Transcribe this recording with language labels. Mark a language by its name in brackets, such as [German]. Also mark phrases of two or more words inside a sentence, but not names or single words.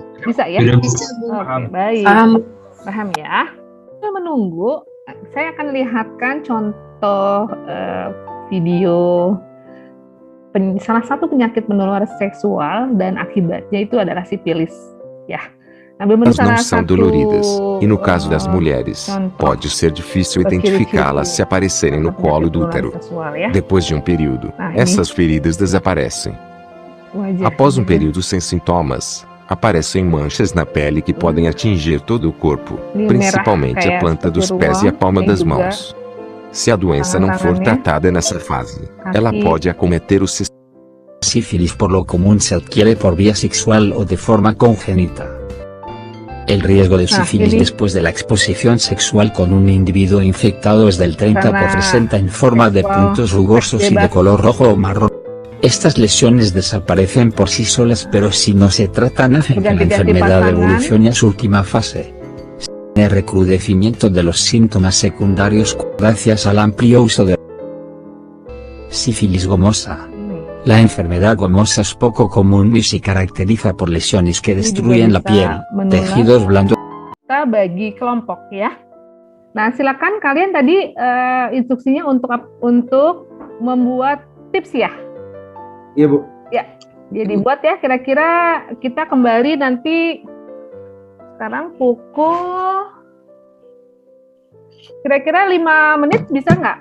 [Indonesian] Bisa ya? Bisa, Bu. Oke, baik. Paham ya? Kita menunggu, saya akan lihatkan contoh video salah satu penyakit menular seksual dan akibatnya itu adalah sifilis, ya. [Portuguese] Elas não são doloridas, e no caso das mulheres, pode ser difícil identificá-las se aparecerem no colo do útero. Depois de um período, essas feridas desaparecem. Após um período sem sintomas, aparecem manchas na pele que podem atingir todo o corpo, principalmente a planta dos pés e a palma das mãos. Se a doença não for tratada nessa fase, ela pode acometer o sistema. [Spanish] Sífilis por lo común se adquiere por vía sexual o de forma congénita. El riesgo de sífilis después de la exposición sexual con un individuo infectado es del 30% en forma de puntos rugosos y de color rojo o marrón. Estas lesiones desaparecen por sí solas, pero si no se tratan hacen que la enfermedad evolucione a su última fase. El recrudecimiento de los síntomas secundarios gracias al amplio uso de sífilis gomosa. La enfermedad gomosa es poco común y se caracteriza por lesiones que destruyen la piel, tejidos blandos. [Indonesian] Kita bagi kelompok ya. Nah, silakan kalian tadi instruksinya untuk membuat tips ya. Iya, Bu. Ya, jadi buat ya. Kira-kira kita kembali nanti sekarang pukul kira-kira 5 menit bisa nggak?